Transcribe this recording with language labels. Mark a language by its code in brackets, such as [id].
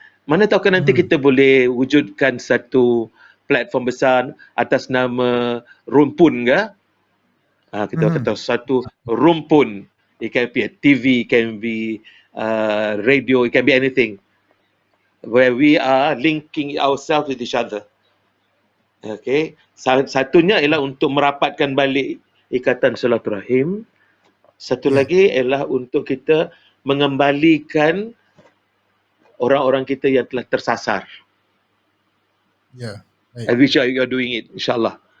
[ms] Mana tahu kan nanti kita boleh wujudkan satu platform besar atas nama Rumpun ke? Kita kata satu rumpun. [en] It can be a TV, it can be radio, it can be anything. Where we are linking ourselves with each other. Okay. [ms] Satunya ialah untuk merapatkan balik ikatan silaturahim. Satu lagi ialah untuk kita mengembalikan orang-orang kita yang telah tersasar. [en] Yeah. And which you are doing it, insyaAllah.